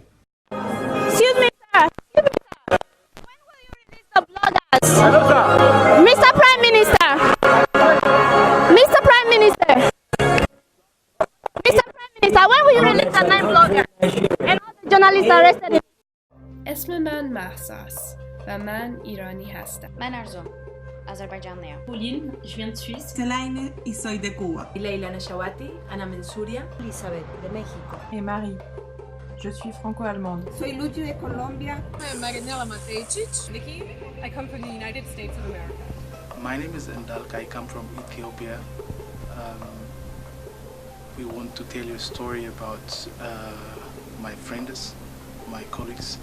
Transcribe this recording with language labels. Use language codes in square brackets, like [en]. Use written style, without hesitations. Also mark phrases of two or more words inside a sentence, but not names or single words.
[en] Excuse me, sir. When will you release the bloggers? Mr. Prime Minister. Mr. Prime Minister. Mr. Prime Minister, when will you release the 9 bloggers and all the journalists arrested? [fa] اسم من مهساس و من ایرانی هستم. من ارزم آذربایجانية. [fr] بولين je viens de Suisse. [es] Telaine y soy de Cuba. [ar] Leila Nashawati, أنا من سوريا. [es] Elizabeth de México. [fr] Et Marie. Je suis franco-allemande. [es] Soy Lucio de Colombia. [en] I'm Maganela Matejcic. Nikki, I come from the United States of America. My name is Endalk. I come from Ethiopia. We want to tell you a story about my friends, my colleagues.